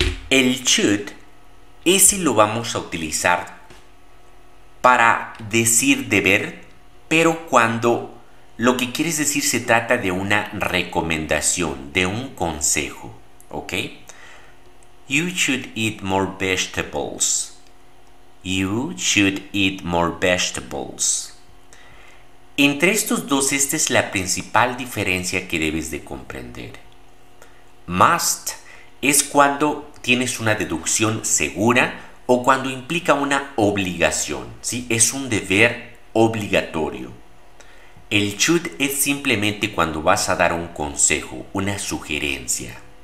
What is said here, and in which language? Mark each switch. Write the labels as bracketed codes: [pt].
[es] El should, ese lo vamos a utilizar para decir deber, pero cuando lo que quieres decir se trata de una recomendación, de un consejo, ¿ok? [en] You should eat more vegetables. You should eat more vegetables. [es] Entre estos dos, esta es la principal diferencia que debes de comprender. Must es cuando tienes una deducción segura o cuando implica una obligación, ¿sí? Es un deber obligatorio. El should es simplemente cuando vas a dar un consejo, una sugerencia.